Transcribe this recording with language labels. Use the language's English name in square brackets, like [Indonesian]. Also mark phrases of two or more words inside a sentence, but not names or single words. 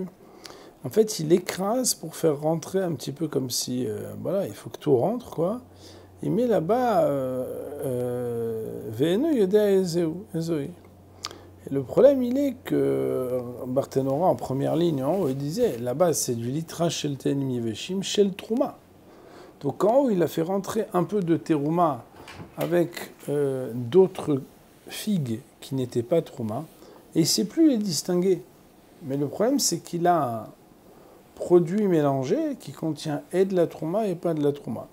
[French] En fait, il écrase pour faire rentrer un petit peu comme si, voilà, il faut que tout rentre quoi. Il met là-bas [Hebrew] ואינו יודע איזו. [French] Et le problème, il est que Barthénora, en première ligne, en haut, il disait là-bas, c'est du [Hebrew] ליטרא של תאנים יבשים של תרומה. [French] Donc en haut, il a fait rentrer un peu de terouma avec d'autres figues qui n'étaient pas trouma, et il ne sait plus les distinguer. Mais le problème, c'est qu'il a un produit mélangé qui contient et de la trouma et pas de la trouma.